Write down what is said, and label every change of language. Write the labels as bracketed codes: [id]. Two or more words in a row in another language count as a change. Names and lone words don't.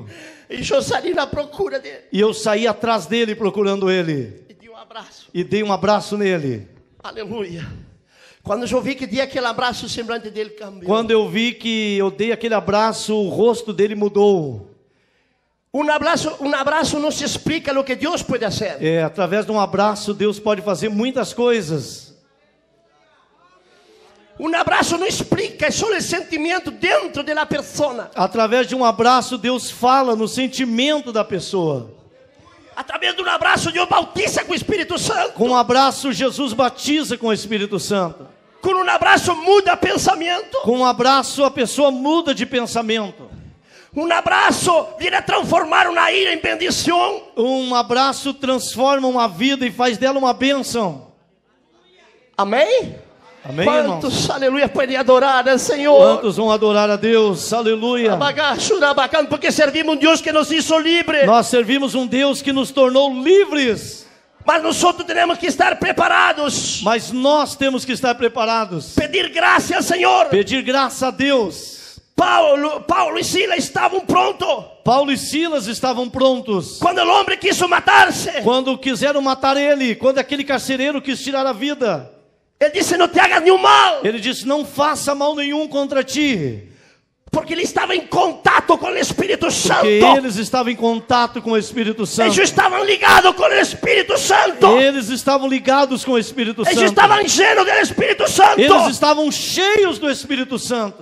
[pt] E eu saí na procura dele. E eu saí atrás dele procurando ele. E dei um abraço. E dei um abraço nele. Aleluia. Quando eu vi que dei aquele abraço, o semblante dele cambiou. Quando eu vi que eu dei aquele abraço, o rosto dele mudou. [es] Un abrazo no se explica lo que Dios puede hacer. [pt] Através de um abraço, Deus pode fazer muitas coisas. [es] Un abrazo no explica, es solo el sentimiento dentro de la persona. [pt] Através de um abraço, Deus fala no sentimento da pessoa. [es] Através de un abrazo, Dios bautiza con el Espíritu Santo. [pt] Com um abraço, Jesus batiza com o Espírito Santo. [es] Con un abrazo [pt] muda pensamento. Com um abraço, a pessoa muda de pensamento. [es] Un abrazo viene a transformar una ira en bendición. [pt] Um abraço transforma uma vida e faz dela uma bênção. [es] Amén. [pt] Amém, [es] ¿Cuántos, [pt] irmãos? [es] aleluya, pueden adorar al Señor? [pt] Quantos vão adorar a Deus? Aleluia. [es] Porque servimos un Dios que nos hizo libres. [pt] Nós servimos um Deus que nos tornou livres. [es] Mas nosotros tenemos que estar preparados. [pt] Mas nós temos que estar preparados. [es] Pedir gracia al Señor. [pt] Pedir graça a Deus. [es] Paulo y Silas estaban prontos. [pt] Paulo e Silas estavam prontos. [es] Cuando el hombre quiso matarse, [pt] Quando quiseram matar ele, quando aquele carcereiro quis tirar a vida, [es] él dice: no te hagas ni un mal. [pt] ele disse: não faça mal nenhum contra ti. Porque ele estava em contato com o Espírito Santo. Porque eles estavam em contato com o Espírito Santo. Eles estavam ligados com o Espírito Santo. Eles estavam ligados com o Espírito Santo. Eles estavam cheios do Espírito Santo. Eles estavam cheios do Espírito Santo.